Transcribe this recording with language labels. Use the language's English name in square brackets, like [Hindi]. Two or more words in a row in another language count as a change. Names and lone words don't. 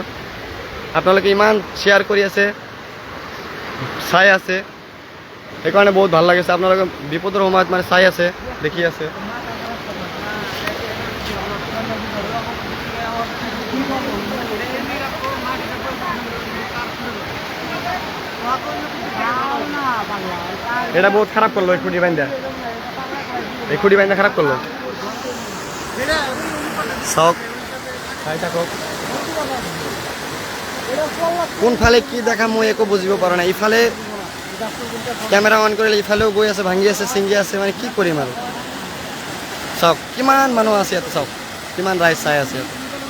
[Assamese] আপোনালোকে ইমান শ্বেয়াৰ কৰি আছে, চাই আছে, সেইকাৰণে বহুত ভাল লাগিছে। আপোনালোকে বিপদৰ সময়ত মানে চাই আছে, দেখি আছে। [Bangla] এটা বহুত খারাপ করলো, এই খুঁটি বাইন্দা খারাপ করলো। [Assamese] চাওক চাই থাকক, কোনফালে কি দেখা মই একো বুজিব পৰা নাই। ইফালে কেমেৰা অন কৰিলে ইফালেও গৈ আছে, ভাঙি আছে, ছিঙি আছে, মানে কি কৰিম আৰু। চাওক কিমান মানুহ আছে ইয়াতে, চাওক কিমান ৰাইজ চাই আছে ইয়াতে।